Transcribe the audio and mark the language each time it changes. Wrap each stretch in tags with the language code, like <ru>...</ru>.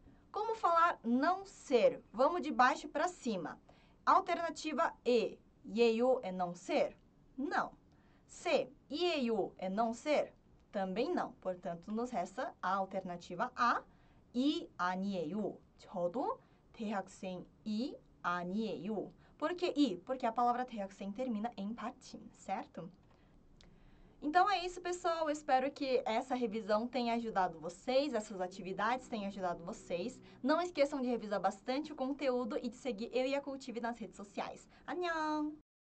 <pt>Como falar não ser? Vamos de baixo para cima. Alternativa E, 예요 é não ser? Não. C, 이에요 é não ser? Também não. Portanto, nos resta a alternativa A, 이 아니에요.</pt> <ko>저도 대학생이 아니에요.</ko> <pt>Por que i? Porque a palavra 대학생 termina em 받침, certo? Então, é isso, pessoal. Eu espero que essa revisão tenha ajudado vocês, essas atividades tenham ajudado vocês. Não esqueçam de revisar bastante o conteúdo e de seguir eu e a Cultive nas redes sociais.</pt> <ko>안녕!</ko>